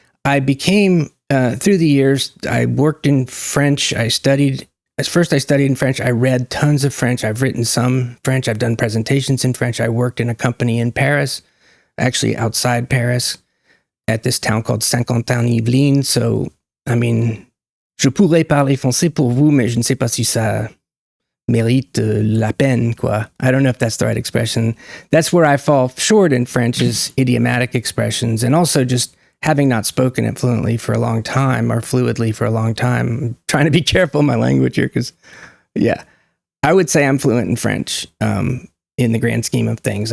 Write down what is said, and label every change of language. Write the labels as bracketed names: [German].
[English] I became, through the years, I worked in French. I studied in French. I read tons of French. I've written some French. I've done presentations in French. I worked in a company in Paris, actually outside Paris, at this town called Saint-Quentin-Yvelines. [French] So, I mean, je pourrais parler français pour vous, mais je ne sais pas si ça mérite la peine, quoi. [English] I don't know if that's the right expression. That's where I fall short in French, is idiomatic expressions, and also just having not spoken it fluently for a long time, or fluidly for a long time. I'm trying to be careful in my language here because, yeah, I would say I'm fluent in French in the grand scheme of things.